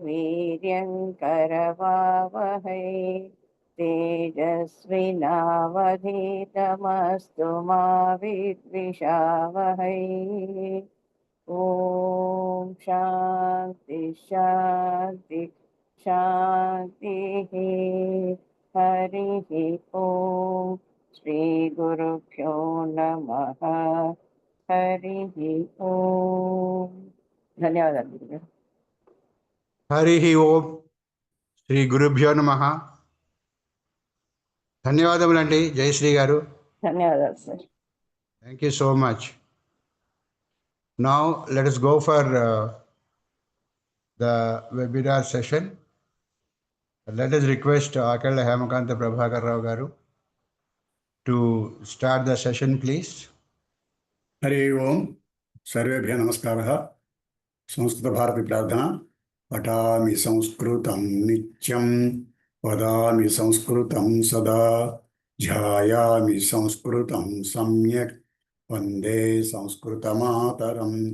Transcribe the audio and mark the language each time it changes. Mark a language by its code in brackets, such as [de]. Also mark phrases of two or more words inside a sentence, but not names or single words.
[sa] वीर्यङ्करवावहै तेजस्विनावधीतमस्तु मा विद्विषावहै ॐ शान्ति शान्ति शान्तिः हरिः ॐ श्रीगुरुभ्यो नमः हरिः ॐ धन्यवादाः हरिः ओम శ్రీ గురుభ్యో నమః. [te] ధన్యవాదములండి జయశ్రీ గారు. ధన్యవాదాలు సార్. [en] Thank you so much. Now let us go for the webinar session. Let us request Akalla Hemakanta Prabhakar Rao garu to start the session, please. [sa] हरि ओम सर्वेभ्यः नमस्कारः. संस्कृतभारती प्रार्थना. पठामि संस्कृतं नित्यं वदामि संस्कृतं सदा ध्यायामि संस्कृतं सम्यक् वन्दे संस्कृतमातरम्.